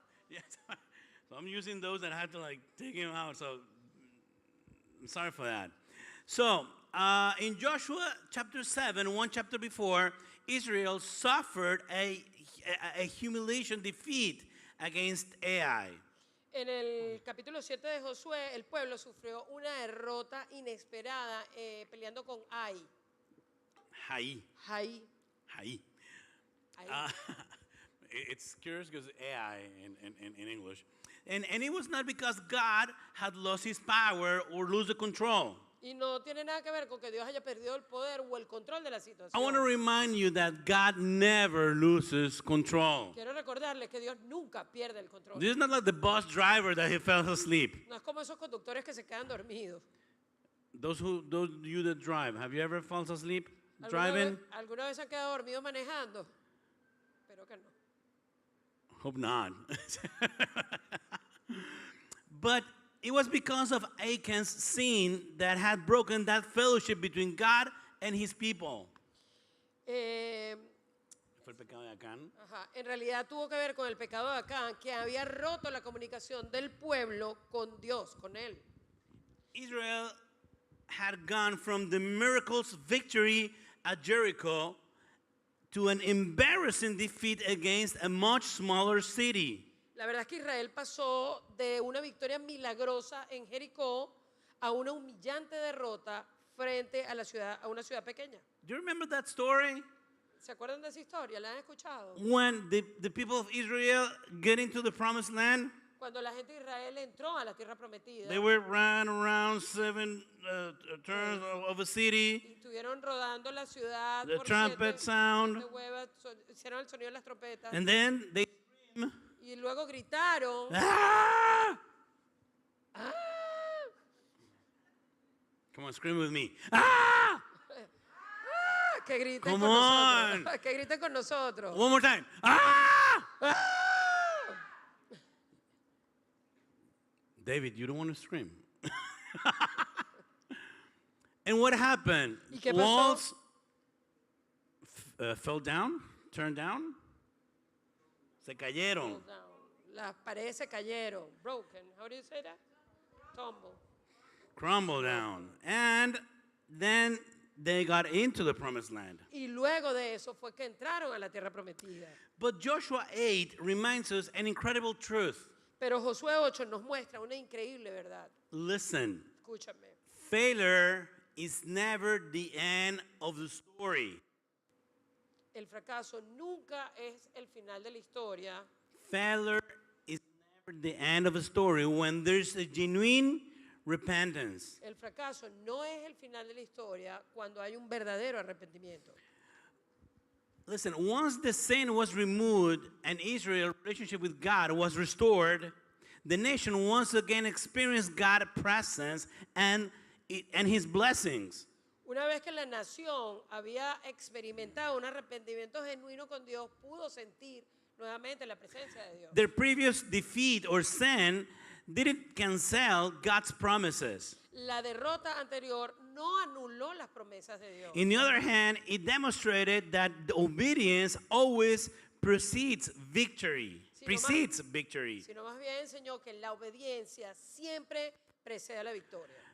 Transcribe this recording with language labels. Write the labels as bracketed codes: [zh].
[en] Yeah, so I'm using those and I had to like take them out. So I'm sorry for that. So in Joshua chapter 7, one chapter before, Israel suffered a humiliation defeat against Ai. [es] En el capítulo 7 de Josué, el pueblo sufrió una derrota inesperada peleando con Ai. Hai. Ai. Hai. Ai. [en] It's curious because AI in English. And it was not because God had lost his power or lose the control. [es] Y no tiene nada que ver con que Dios haya perdido el poder o el control de la situación. [en] I want to remind you that God never loses control. [es] Quiero recordarles que Dios nunca pierde el control. [en] This is not like the bus driver that he fell asleep. [es] No es como esos conductores que se quedan dormidos. [en] Those you that drive, have you ever fallen asleep driving? [es] ¿Alguna vez han quedado dormidos manejando? Espero que no. [en] Hope not. But it was because of Achan's sin that had broken that fellowship between God and his people. [es] ¿Fue el pecado de Acán? Ajá, en realidad tuvo que ver con el pecado de Acán, que había roto la comunicación del pueblo con Dios, con él. [en] Israel had gone from the miracles victory at Jericho to an embarrassing defeat against a much smaller city. [es] La verdad es que Israel pasó de una victoria milagrosa en Jericó a una humillante derrota frente a una ciudad pequeña. [en] Do you remember that story? [es] ¿Se acuerdan de esa historia? ¿La han escuchado? [en] When the people of Israel get into the promised land, [es] Cuando la gente de Israel entró a la tierra prometida [en] they were ran around 7 turns of a city. [es] y estuvieron rodando la ciudad [en] The [es] por [en] trumpet sound. [es] hicieron el sonido de las trompetas [en] And then they scream, [es] y luego gritaron. ah! ¡Ah! [en] Come on, scream with me. Ah! [es] Que griten [en] Come [es] con [en] on. [es] nosotros. Que griten con nosotros. [en] One more time. Ah! ¡Ah! David, you don't want to scream. And what happened? [es] ¿Y qué pasó? [en] Walls fell down, turned down. [es] Se cayeron. Las paredes se cayeron. [en] Broken. How do you say that? Tumble. Crumble down. And then they got into the promised land. [es] Y luego de eso fue que entraron a la tierra prometida. [en] But Joshua 8 reminds us an incredible truth. [es] Pero Josué 8 nos muestra una increíble verdad. [en] Listen, [es] Escúchame. [en] failure is never the end of the story. [es] El fracaso nunca es el final de la historia. [en] Failure is never the end of a story when there's a genuine repentance. [es] El fracaso no es el final de la historia cuando hay un verdadero arrepentimiento. [en] Listen, once the sin was removed and Israel's relationship with God was restored, the nation once again experienced God's presence and his blessings. [es] Una vez que la nación había experimentado un arrepentimiento genuino con Dios, pudo sentir nuevamente la presencia de Dios. [en] Their previous defeat or sin didn't cancel God's promises. [es] La derrota anterior no anuló las promesas de Dios. [en] On the other hand, it demonstrated that the obedience always precedes victory. [es] Sino más bien enseñó que la obediencia siempre precede a la victoria.